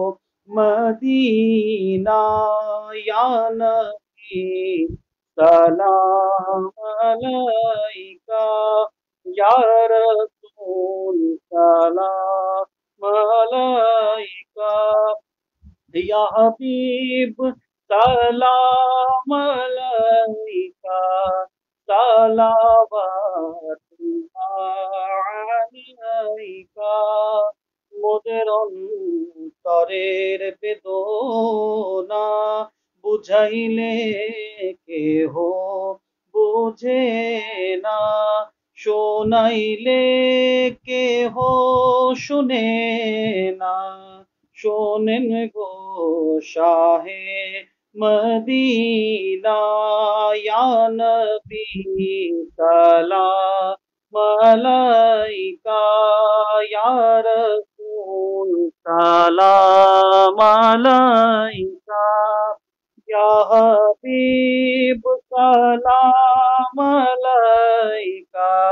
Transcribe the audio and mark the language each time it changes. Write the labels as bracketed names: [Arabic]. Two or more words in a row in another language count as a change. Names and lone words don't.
[Arabic] مدینہ یا نبی سلام علیکہ یا رسول سلام علیکہ یا حبیب سلام علیکہ صلوات اللہ علیکہ [Bangla] মোদের অন্তরের বেদনা বুঝাইলে কেহ বুঝে না শোনাইলে কেহ শুনে না শোনেন গো [Arabic] শাহে مدینہ یا نبی سلام علیکہ یا رسول سلام علیکہ یا حبیب سلام علیکہ